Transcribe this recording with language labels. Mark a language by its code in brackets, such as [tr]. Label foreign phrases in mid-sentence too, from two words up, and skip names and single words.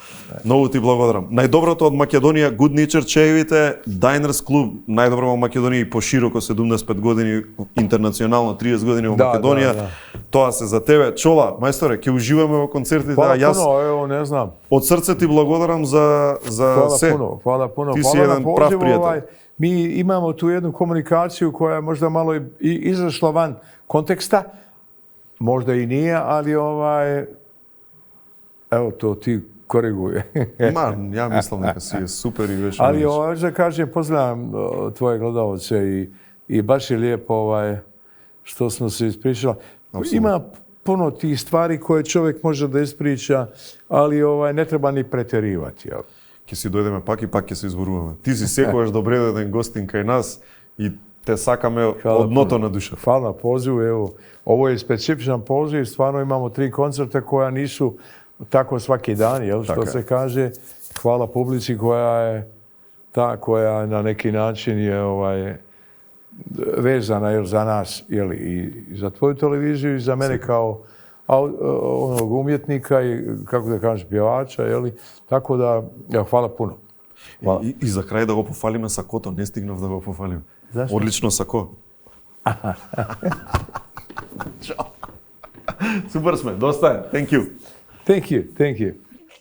[mk] Многу ти благодарам. Најдоброто од Македонија, Good Nature чаевите, Diners Club, најдобро во Македонија и пошироко 75 години, интернационално 30 години во Македонија. Тоа се за тебе. Чола, мајсторе, ќе уживаме во концертите. Јас ево, не знам. Од срце ти благодарам за се. [sr] Hvala puno. [mk] Ти си еден прав пријател. [sr] Mi imamo tu jednu komunikaciju koja je možda malo i izašla van konteksta, možda i nije, ali evo to ti koriguje. Ma, ja mislim neka si je super i već. Ali da kažem, pozdravljam tvoje gledalce i baš je lijepo što smo se ispričali. Ima puno tih stvari koje čovjek može da ispriča, ali ne treba ni pretjerivati. [mk] Ќе си дојдеме пак и пак ќе се изборуваме. Ти си секогаш добре доден гостин кај нас и те сакаме од дното на душа. [sr] Hvala na pozivu, evo, ovo je specifičan poziv, stvarno imamo 3 koncerta koja nisu tako svaki dan, jel, što se kaže. Hvala publici koja je ta koja na neki način je vezana, jel, za nas, jel, i za tvoju televiziju i za mene kao onog umjetnika i, kako da kažem, pjevača, jeli? Tako da, hvala puno. Hvala. [mk] И за крај да го пофалиме сакото, не стигнав да го пофалим. Зашто? Одлично сако. Супер сме, доста е. [en] Thank you. Thank you.